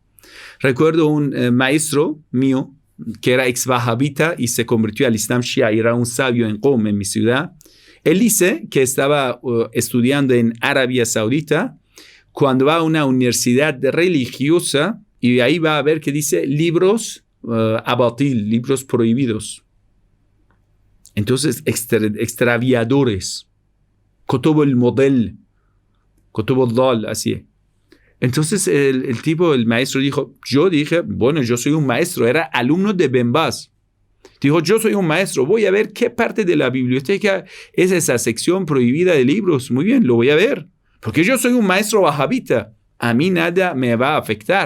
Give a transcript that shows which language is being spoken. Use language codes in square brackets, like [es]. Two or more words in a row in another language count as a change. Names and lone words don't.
[es] Recuerdo un maestro mío que era ex-wahabita y se convirtió al Islam Shia y era un sabio en Qom, en mi ciudad. Él dice que estaba estudiando en Arabia Saudita cuando va a una universidad religiosa y ahí va a ver que dice libros abatil, libros prohibidos. Entonces, extraviadores, [ar] كتب المضل, كتب الضلال, [es] así. Entonces el maestro dijo, yo dije, bueno, yo soy un maestro, era alumno de Ben Baz. Dijo, yo soy un maestro, voy a ver qué parte de la biblioteca es esa sección prohibida de libros. Muy bien, lo voy a ver, porque yo soy un maestro wahabita, a mí nada me va a afectar.